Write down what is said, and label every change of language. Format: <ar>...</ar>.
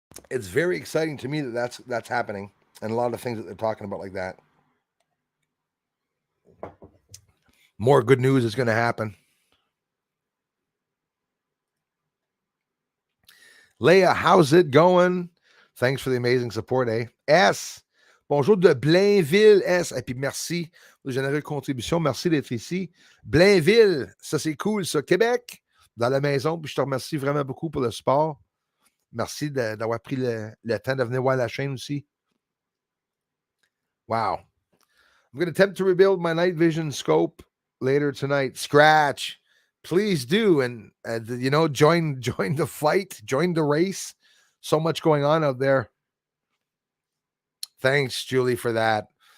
<en>It's very exciting to me that that's happening, and a lot of things that they're talking about like that. More good news is going to happen. Leah, how's it going? Thanks for the amazing support, eh?</en> <fr>S. Bonjour de Blainville, S. Et puis merci de générer contribution. Merci d'être ici. Blainville, ça c'est cool, ça. Québec, dans la maison. Puis je te remercie vraiment beaucoup pour le support. Merci d'avoir pris le temps de venir voir la chaîne aussi.</fr> <en>Wow. I'm going to attempt to rebuild my night vision scope later tonight. Scratch. Please do. And join the fight, join the race. So much going on out there. Thanks, Julie, for that.</en>